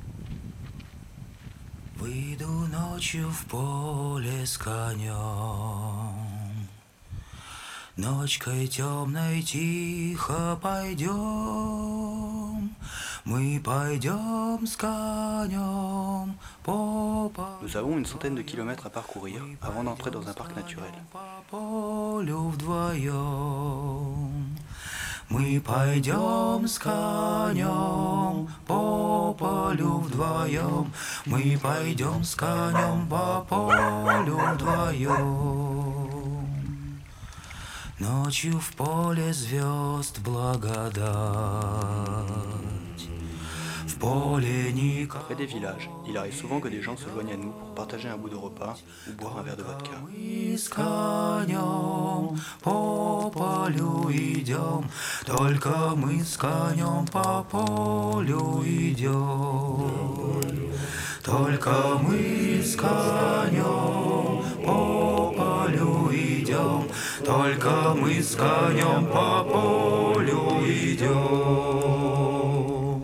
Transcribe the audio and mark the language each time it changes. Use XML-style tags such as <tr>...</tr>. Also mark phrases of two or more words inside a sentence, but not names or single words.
<ru>Выйду ночью в поле с конем, ночкой темной тихо пойдем, мы пойдем с конем по полю.</ru> <fr>Nous avons une centaine de kilomètres à parcourir avant d'entrer dans un parc naturel.</fr> <ru>По полю вдвоем. Мы пойдем с конем по полю вдвоем. Мы пойдем с конем по полю вдвоем. Ночью в поле звезд благодать. В поле никого.</ru> <fr>Près des villages, il arrive souvent que des gens se joignent à nous pour partager un bout de repas ou boire un verre de vodka.</fr> <ru>Мы с конем по полю идем, только мы с конем по полю идем. Только мы с конем по полю идем, только мы с конем по полю идем.</ru>